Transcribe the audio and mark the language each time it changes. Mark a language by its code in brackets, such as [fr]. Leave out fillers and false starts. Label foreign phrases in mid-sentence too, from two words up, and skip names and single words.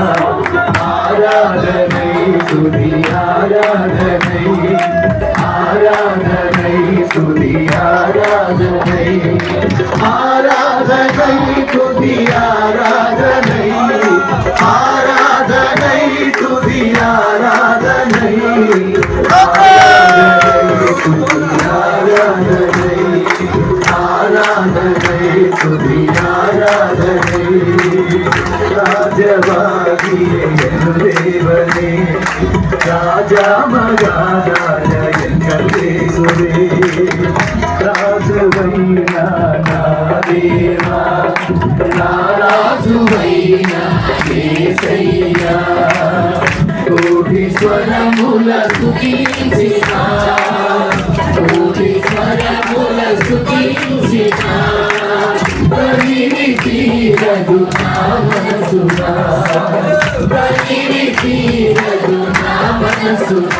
[ta] ஆராதனை துதி ஆராதனை, ஆராதனை துதி ஆராதனை, ஆராதனை துதி ஆராதனை, ஆராதனை துதி ஆராதனை, ஆராதனை துதி ஆராதனை. ராஜவாகிய என் தேவனே, ராஜா மகாராஜ எங்கள் தேசுவே. [te] రాజువైనా నా దేవా, నా రాజువైనా యేసయ్యా. కోటి స్వరముల స్తుతించిన, కోటి స్వరముల స్తుతించిన, ప్రతిని తీరదు నా మనసునా, ప్రతిని తీరదు నా మనసునా.